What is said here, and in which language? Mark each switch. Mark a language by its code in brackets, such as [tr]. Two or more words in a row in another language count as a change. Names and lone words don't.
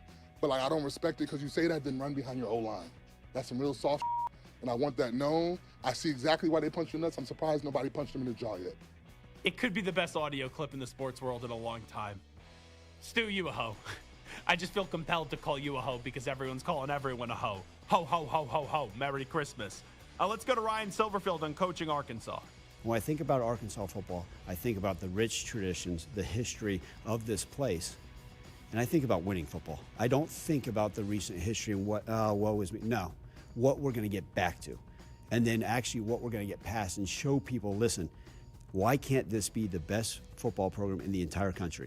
[en] But, I don't respect it because you say that, then run behind your O-line. That's some real soft and I want that known. I see exactly why they punched in the nuts. I'm surprised nobody punched him in the jaw yet. It could be the best audio clip in the sports world in a long time. Stu, you a hoe. I just feel compelled to call you a hoe because everyone's calling everyone a hoe. Ho, ho, ho, ho, ho. Merry Christmas. Let's go to Ryan Silverfield on coaching Arkansas. When I think about Arkansas football, I think about the rich traditions, the history of this place, and I think about winning football. I don't think about the recent history and what was me. No, what we're going to get back to, and then actually what we're going to get past and show people, listen, why can't this be the best football program in the entire country?